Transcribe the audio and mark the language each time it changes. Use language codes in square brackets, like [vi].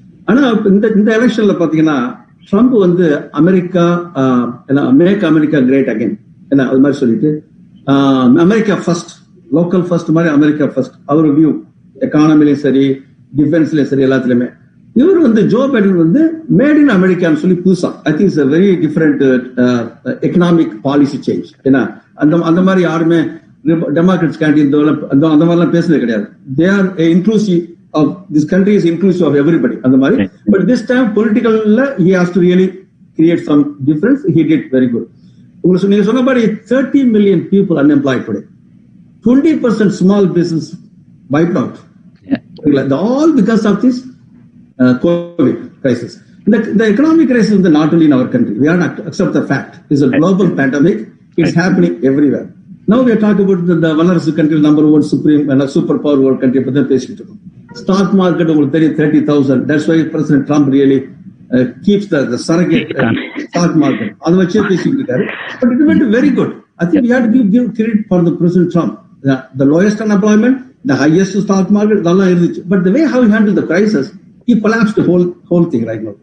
[ta] ஆனா இந்த எலெக்ஷன்ல பாத்தீங்கன்னா ட்ரம்ப் வந்து America make America great again என்ன அது மாதிரி சொல்லிட்டு அமெரிக்கா ஃபர்ஸ்ட் லோக்கல் ஃபர்ஸ்ட் மாதிரி அமெரிக்கா ஃபர்ஸ்ட் அவர் வியூ எக்கானமிலையும் சரி டிஃபென்ஸ்லயும் சரி எல்லாத்துலயுமே. இவர் வந்து ஜோ பைடன் வந்து மேட் இன் அமெரிக்கான்னு சொல்லி புதுசா [en] I think it's very different economic policy change. [ta] ஏன்னா அந்த மாதிரி யாருமே டெமோக்ராட்ஸ் கேண்டீன் அந்த மாதிரிலாம் பேசுறது கிடையாது. [en] they are inclusive of this country is inclusive of everybody [ta] அந்த மாதிரி. [en] But this time politicalல he has to really create some difference. He did very good. [ta] உங்களுக்கு நீங்க சொன்னபடி [en] 30 million people unemployed today. 20% small business wiped out. All because of this COVID crisis. The economic crisis is not only in our country. We have to accept the fact. It's a global pandemic. It's happening everywhere. Now we are talking about the வல்லரசு country number one supreme and super power world country [ta] பத்தி பேசிட்டு இருக்கோம். Stock market உங்களுக்கு தெரியும் 30,000. [en] That's why President Trump really keeps the surrogate stock market. [ta] அது வச்சே பேசிட்டு இருக்காரு. [en] But it went very good. I think we have to give credit for the President Trump. The lowest unemployment, the highest stock market, [ta] அதெல்லாம் இருந்துச்சு. [en] But the way how he handled the crisis, he collapsed the whole thing right now.